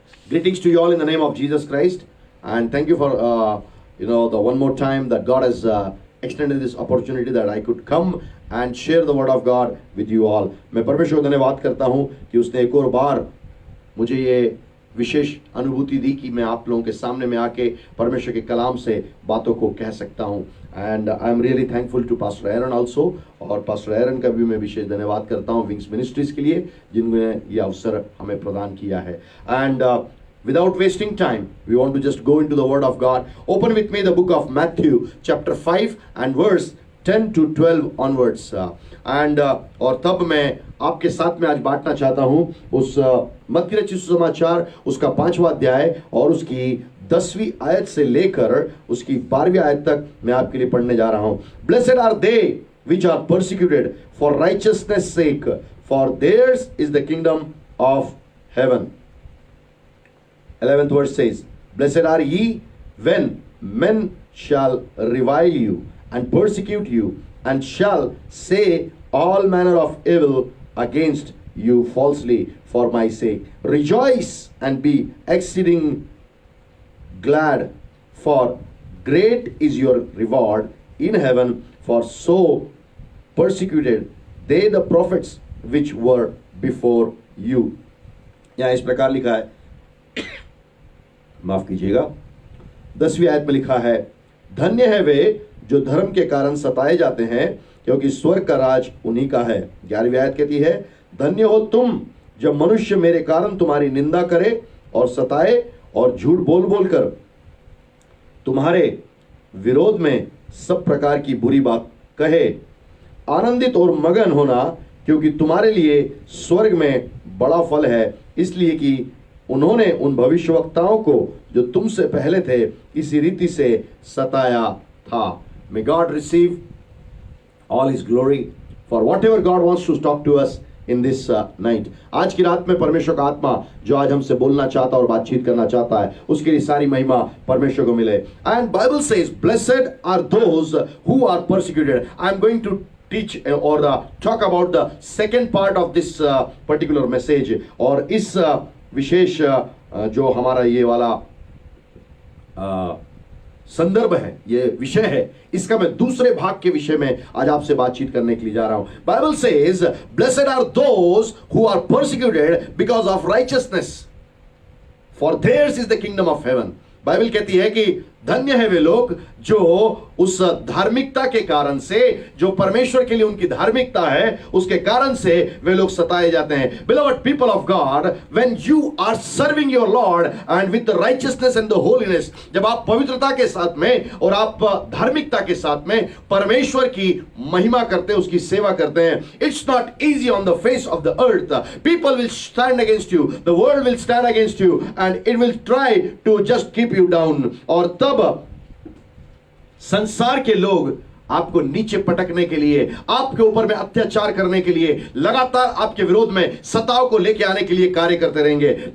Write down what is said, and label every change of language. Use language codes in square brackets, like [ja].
[en] Greetings to you all in the name of Jesus Christ, and thank you for the one more time that God has extended this opportunity that I could come and share the word of God with you all. [hi] मैं परमेश्वर को धन्यवाद करता हूँ कि उसने एक और बार मुझे ये विशेष अनुभूति दी कि मैं आप लोगों के सामने में आके परमेश्वर के कलाम से बातों को कह सकता हूँ। [en] and I am really thankful to pastor Aaron also, [hi] और पास्टर एरन का भी मैं विशेष धन्यवाद करता हूँ विंग्स मिनिस्ट्रीज के लिए जिन्होंने ये अवसर हमें प्रदान किया है। [en] And without wasting time, we want to just go into the word of God. Open with me the book of Matthew chapter 5 and verse 10 to 12 onwards. [hi] और तब मैं आपके साथ में आज बांटना चाहता हूं उस मत्ती रचित सुसमाचार उसका 5वां अध्याय और उसकी 10वीं आयत से लेकर उसकी 12वीं आयत तक मैं आपके लिए पढ़ने जा रहा हूं। [en] Blessed are they which are persecuted for righteousness' sake, for theirs is the kingdom of heaven. 11th verse says, Blessed are ye when men shall revile you and persecute you, and shall say all manner of evil against you falsely for my sake. Rejoice and be exceeding glad, for great is your reward in heaven, for so persecuted they the prophets which were before you. [hi] यहाँ इस प्रकार लिखा है, माफ कीजिएगा, 10वीं आयत में लिखा है, धन्य है वे जो धर्म के कारण सताए जाते हैं, क्योंकि स्वर्ग का राज उन्हीं का है। 11वीं आयत कहती है, धन्य हो तुम जब मनुष्य मेरे कारण तुम्हारी निंदा करे और सताए और झूठ बोल बोल कर तुम्हारे विरोध में सब प्रकार की बुरी बात कहे। आनंदित और मगन होना, क्योंकि तुम्हारे लिए स्वर्ग में बड़ा फल है, इसलिए कि उन्होंने उन भविष्यवक्ताओं को जो तुमसे पहले थे इसी रीति से सताया था। [en] May God receive all His glory for whatever God wants to talk to us in this night. [hi] आज की रात में परमेश्वर का आत्मा जो आज हमसे बोलना चाहता और बातचीत करना चाहता है, उसके लिए सारी महिमा परमेश्वर को मिले। [en] And Bible says, blessed are those who are persecuted. I am going to teach or talk about the second part of this particular message. [hi] और इस विशेष जो हमारा ये वाला संदर्भ है, ये विषय है, इसका मैं दूसरे भाग के विषय में आज आपसे बातचीत करने के लिए जा रहा हूं। [en] Bible says, blessed are those who are persecuted because of righteousness, for theirs is the kingdom of heaven. [hi] Bible कहती है कि धन्य है वे लोग जो उस धार्मिकता के कारण से, जो परमेश्वर के लिए उनकी धार्मिकता है, उसके कारण से वे लोग सताए जाते हैं। [en] Beloved people of God, when you are serving your Lord and with the righteousness and the holiness, [hi] जब आप पवित्रता के साथ में और आप धार्मिकता के साथ में परमेश्वर की महिमा करते हैं, [en] उसकी सेवा करते हैं, it's not easy on the face of the earth. People will stand against you, the world will stand against you, and it will try to just keep you down. [hi] और तब संसार के लोग आपको नीचे पटकने के लिए, आपके ऊपर में अत्याचार करने के लिए, लगातार आपके विरोध में सताव को लेके आने के लिए कार्य करते रहेंगे।